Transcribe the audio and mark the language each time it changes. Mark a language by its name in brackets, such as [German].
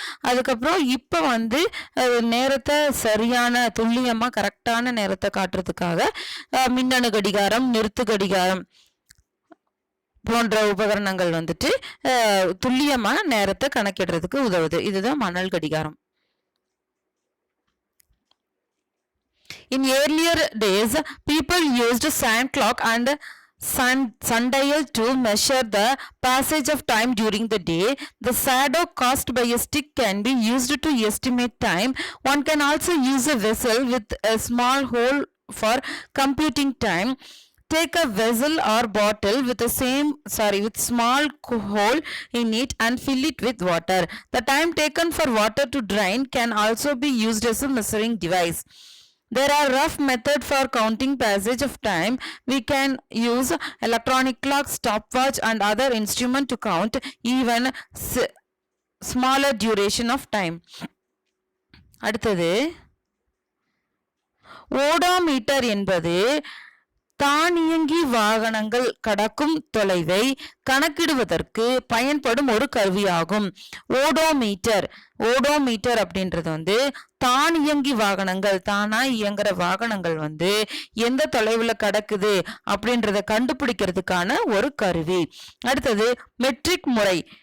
[Tamil] அதுக்கப்புறம் இப்ப நேரத்தை சரியான துல்லியமா கரெக்டான நேரத்தை காட்டுறதுக்காக மின்னணு கடிகாரம், நிறுத்து கடிகாரம் போன்ற உபகரணங்கள் துல்லியமா நேரத்தை கணக்கிடுறதுக்கு உதவுது. இதுதான் மணல் கடிகாரம். [English] In earlier days, people used sand clock and sundial to measure the passage of time during the day. The shadow cast by a stick can be used to estimate time. One can also use a vessel with a small hole for computing time. Take a vessel or bottle with small hole in it and fill it with water. The time taken for water to drain can also be used as a measuring device. There are rough methods for counting passage of time. We can use electronic clock, stopwatch and other instrument to count even smaller duration of time. [Tamil] அடுத்தது, odometer என்பது தானியங்கி வாகனங்கள் கடக்கும் தொலைவை கணக்கிடுவதற்கு பயன்படும் ஒரு கருவியாகும். ஓடோமீட்டர் அப்படின்றது தானியங்கி வாகனங்கள், தானா இயங்குற வாகனங்கள் எந்த தொலைவுல கடக்குது அப்படின்றத கண்டுபிடிக்கிறதுக்கான ஒரு கருவி. அடுத்தது, மெட்ரிக் முறை.